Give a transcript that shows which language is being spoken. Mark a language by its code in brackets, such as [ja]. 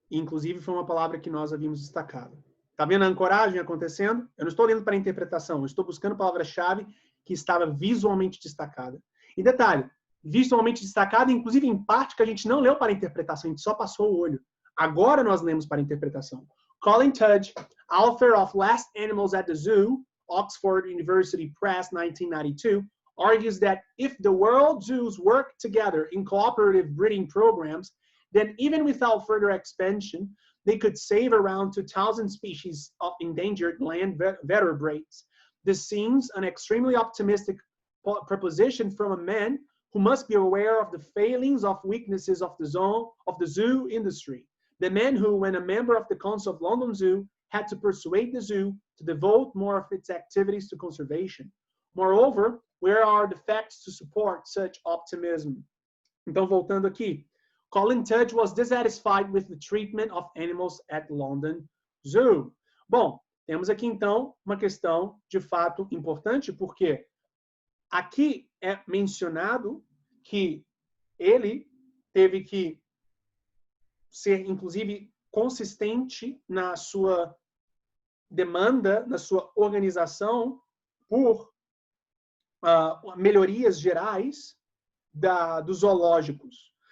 [pt] Inclusive, foi uma palavra que nós havíamos destacado. Está vendo a ancoragem acontecendo? Eu não estou lendo para a interpretação, eu estou buscando palavra-chave que estava visualmente destacada. E detalhe, visualmente destacada, inclusive em parte que a gente não leu para a interpretação, a gente só passou o olho. Agora nós lemos para a interpretação. [en] Colin Tudge, author of Last Animals at the Zoo, Oxford University Press, 1992, argues that if the world zoos work together in cooperative breeding programs, then even without further expansion, they could save around 2,000 species of endangered land vertebrates. This seems an extremely optimistic proposition from a man who must be aware of the failings of weaknesses of the zoo industry. The man who, when a member of the Council of London Zoo, had to persuade the zoo to devote more of its activities to conservation. Moreover, where are the facts to support such optimism? [pt] Então, voltando aqui. [en] Colin Tudge was dissatisfied with the treatment of animals at London Zoo. [pt] Bom, temos aqui, então, uma questão de fato importante, porque aqui é mencionado que ele teve que ser, inclusive, consistente na sua demanda, na sua organização por melhorias gerais dos zoológicos.